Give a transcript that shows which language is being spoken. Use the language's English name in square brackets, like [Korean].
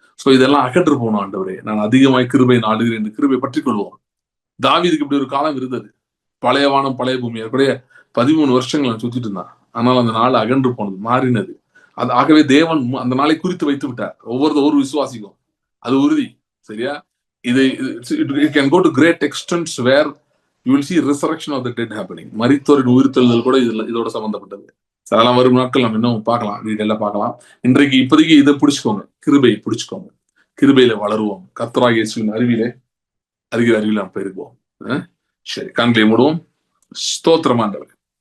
[Tamil] So இதெல்லாம் அகற்று போனோம். ஆண்டவரே நான் அதிகமாய் கிருபை நாடுகிறேன் என்று கிருபை பற்றி கொள்வோம். தாவீதுக்கு இப்படி ஒரு காலம் இருந்தது. பழைய வானம் பழைய பூமி ஏற்கனவே 13 வருஷங்கள் சுத்திட்டு இருந்தான். ஆனால் அந்த நாள் அகன்று போனது, மாறினது. ஆகவே தேவன் அந்த நாளை குறித்து வைத்து விட்டார். ஒவ்வொரு விசுவாசிக்கும் அது உறுதி. சரியா? [English] it can go to great extents where you will see resurrection of the dead happening. [Tamil] மரித்தோரின் உயிர்த்தெழுதல் கூட இதோட சம்பந்தப்பட்டது. அதெல்லாம் வரும் நாட்கள் நம்ம இன்னும் பார்க்கலாம், டீட்டெயிலா பார்க்கலாம். இன்றைக்கு இப்போதைக்கு இதை பிடிச்சுக்கோங்க, கிருபையை பிடிச்சுக்கோங்க. கிருபையில வளருவோம். கர்த்தராகிய இயேசுவின் அறிகிற அறிவில நாம் பெருகுவோம். சரி, கண்களை மூடுவோம். ஸ்தோத்திரம் ஆண்டவரே.